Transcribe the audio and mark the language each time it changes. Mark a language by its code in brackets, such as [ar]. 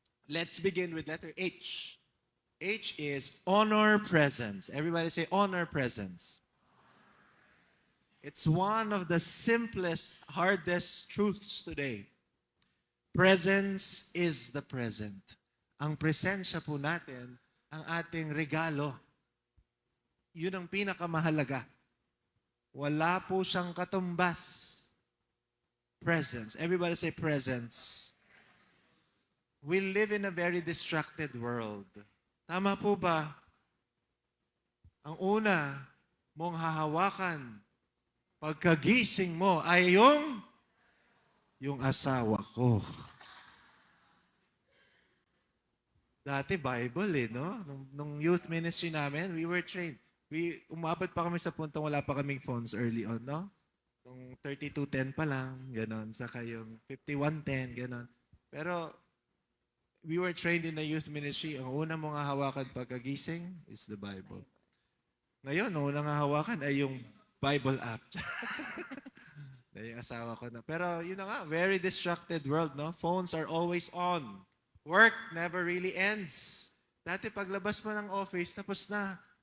[en] Let's begin with letter H. H is honor presence. Everybody say honor presence. It's one of the simplest, hardest truths today. Presence is the present. [tl] Ang presensya po natin, ang ating regalo. Yun ang pinakamahalaga. Wala po siyang katumbas. [en] Presence. Everybody say presence. We live in a very distracted world. [tl] Tama po ba? Ang una mong hahawakan pagkagising mo ay yung asawa ko. Dati Bible no? Nung youth ministry namin, [en] we were trained. [tl] Umabot pa kami sa puntong wala pa kaming phones early on, no? Nung 3210 pa lang, ganon. Saka yung 5110, ganon. [en] Pero we were trained in the youth ministry. [tl] Ang una mong hahawakan pagkagising [en] is the Bible. [tl] Ngayon, ang unang hahawakan ay yung Bible app. Yung asawa ko na. Pero yun na nga, [en] very distracted world, [tl] no? [en] Phones are always on. Work never really ends. [tl] Dati paglabas mo ng office, tapos na.